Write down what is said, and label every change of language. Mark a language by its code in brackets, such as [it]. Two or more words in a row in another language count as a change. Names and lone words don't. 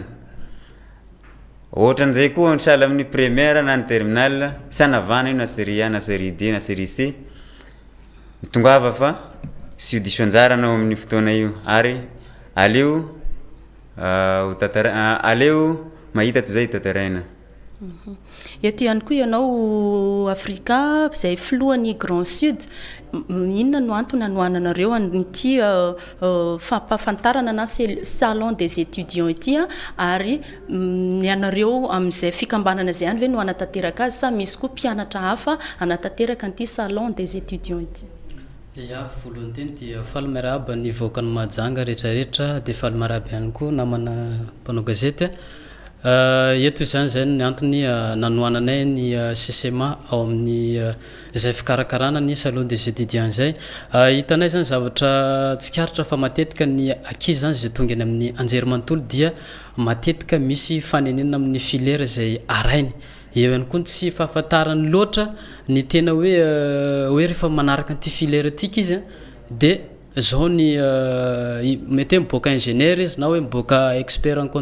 [mg] Ohatran'izay koa ny sahala amin'ny première na ny terminale sy anavana io na série A na série D na série C mitongava fa sy ho diso anjara anao amin'ny fotoana io ary aleo mahita toy zay tataraina. Eto ihany koa ianao Afrika izay filohan'ny Grand Sud, inona no antony anohananareo an'ity fampafantarana na [fr] salon des étudiants [mg] ity ary ny anareo amin'izay fikambanana izay ihany ve no anatanteraka azy sa misy koa mpianatra hafa anatanteraka an'ity [fr] salon des étudiants [mg] ity? Ya, voalohany teny dia faly miarahaba ny voaka ny Mahajanga rehetrarehetra dia faly miarahaba ihany koa namana mpanao gazety. Eto izany zay ny antony nanohananay ny CCMA ao amin'ny izay fikarakarana ny [fr] salon des étudiants [mg] zay. Hitanay zany zavatra tsikaritra fa matetika ny ankizy zany zay tonga any amin'ny anjery manontolo dia matetika misy fanenena amin'ny filière zay arainy. Eo ihany koa tsy fahafantarany loatra ny tena hoe rehefa manaraka an'ity filière tika izy dia zao ny mety miboaka ingénieur izy na hoe miboaka [fr] expert en